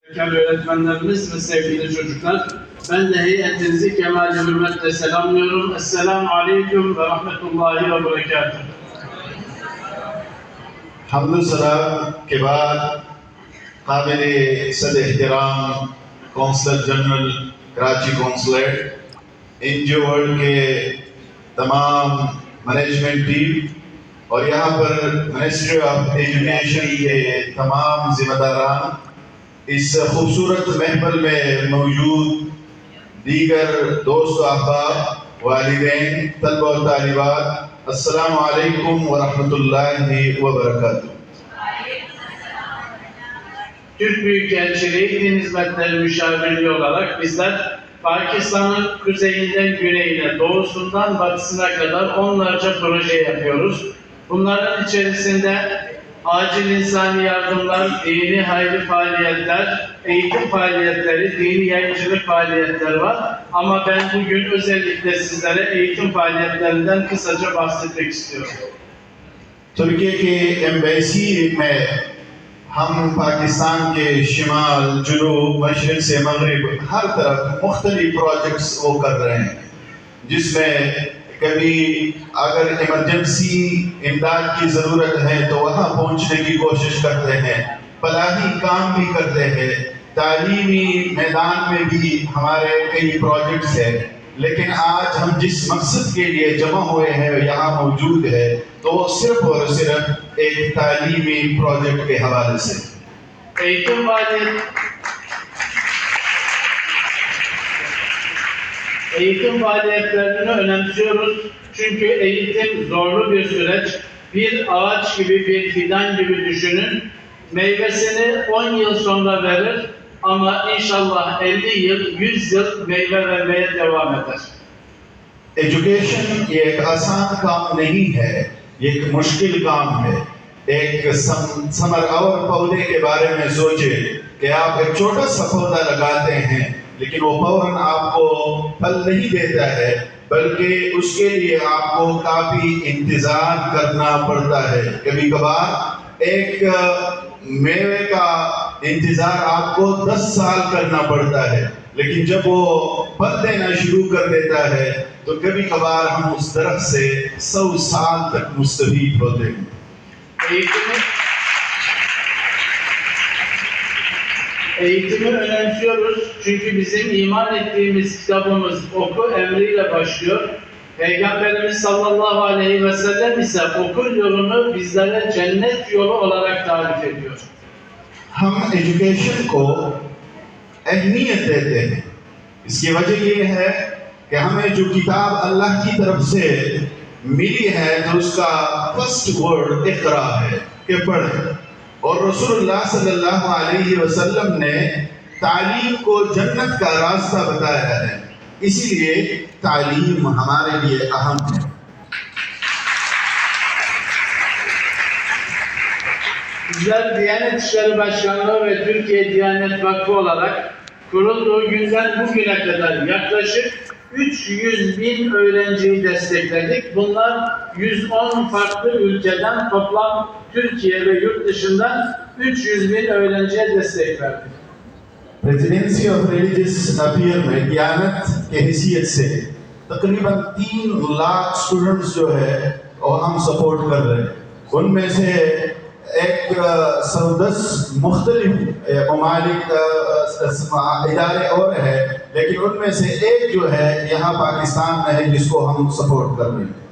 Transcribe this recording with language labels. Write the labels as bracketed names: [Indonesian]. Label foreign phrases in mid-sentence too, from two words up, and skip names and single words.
[Turkish] Öğretmenlerimiz ve sevgili çocuklar, ben de heyetinizi kemal-i hürmetle selamlıyorum. [Arabic] السلام عليكم ورحمة الله وبركاته. [Urdu] حمد و سلام کے بعد قابل صد احترام [English] Consul General Karachi Consulate, [Urdu] این جی او ورلڈ کے تمام [English] management team [Urdu] اور یہاں پر [English] Ministry of Education [Urdu] کے تمام ذمہ داران، اس خوبصورت محفل میں موجود دیگر دوست احباب، والدین، طلبہ اور طالبات, [Arabic] السلام عليكم ورحمة الله وبركاته. [Turkish] Türk Büyükelçiliği Din Hizmetleri Müşavirliği olarak bizler Pakistan'ın kuzeyinden güneyine, doğusundan batısına kadar onlarca proje yapıyoruz. Bunların içerisinde acil insani yardımlar, dini hayri faaliyetler, eğitim faaliyetleri, dini yayıncılık faaliyetleri var. Ama ben bugün özellikle sizlere eğitim faaliyetlerinden kısaca bahsetmek istiyorum. [Urdu] ترکی کے ایمبیسی میں ہم پاکستان کے شمال، جنوب، مشرق سے مغرب ہر طرف مختلف پروجیکٹس وہ کر رہے ہیں، جس میں کبھی اگر ایمرجنسی امداد کی ضرورت ہے تو وہاں پہنچنے کی کوشش کرتے ہیں، فلاحی کام بھی کرتے ہیں، تعلیمی میدان میں بھی ہمارے کئی پروجیکٹس ہیں. لیکن آج ہم جس مقصد کے لیے جمع ہوئے ہیں یہاں موجود ہے تو وہ صرف اور صرف ایک تعلیمی پروجیکٹ کے حوالے سے. [Turkish] Eğitim faaliyetlerini önemsiyoruz. Çünkü eğitim zorlu bir süreç. Bir ağaç gibi, bir fidan gibi düşünün. Meyvesini 10 yıl sonra verir ama inşallah 50 yıl, 100 yıl meyve vermeye devam eder. [Urdu] ایجوکیشن یہ ایک آسان کام نہیں ہے، یہ ایک مشکل کام ہے. ایک ثمر اور پودے کے بارے میں سوچے کہ آپ ایک چھوٹا سا پودا لگاتے ہیں لیکن وہ فوراً آپ کو پھل نہیں دیتا ہے، بلکہ اس کے لیے آپ کو کافی انتظار کرنا پڑتا ہے. کبھی کبھار ایک میوے کا انتظار آپ کو 10 سال کرنا پڑتا ہے، لیکن جب وہ پھل دینا شروع کر دیتا ہے تو کبھی کبھار ہم اس درخت سے 100 سال تک مستفید ہوتے ہیں. [Turkish] Eğitimi önemsiyoruz çünkü bizim iman ettiğimiz kitabımız oku emriyle başlıyor. Peygamberimiz [Arabic] صلى الله عليه وسلم [Turkish] ise okul yolunu bizlere cennet yolu olarak tarif ediyor. [Urdu] ہم ایجوکیشن کو اہمیت دیتے ہیں. اس کی وجہ یہ ہے کہ ہمیں جو کتاب اللہ کی طرف سے ملی ہے تو اس کا [English] first word [Urdu] اقرا ہے کہ پڑھیں، اور رسول اللہ [Arabic] صلى الله عليه وسلم [Urdu] نے تعلیم کو جنت کا راستہ بتایا ہے. اسی لیے تعلیم ہمارے لیے اہم ہے. [Turkish] Bizler Diyanet İşleri Başkanlığı ve Türkiye Diyanet Vakfı olarak kurulduğu günden bugüne kadar yaklaşık 300.000 öğrenciyi destekledik. Bunlar 110 farklı ülkeden toplam Türkiye ve yurt dışından 300.000 öğrenciye destek verdik. [English] Presidency of Religious Affair [Urdu] میں دیانت کے حیثیت سے تقریباً 3 لاکھ اسٹوڈنٹس جو ہے اور ہم سپورٹ کر رہے ہیں. ان میں سے ایک 110 مختلف ممالک ادارے اور ہے، لیکن ان میں سے ایک جو ہے یہاں پاکستان میں ہے جس کو ہم سپورٹ کر رہے ہیں.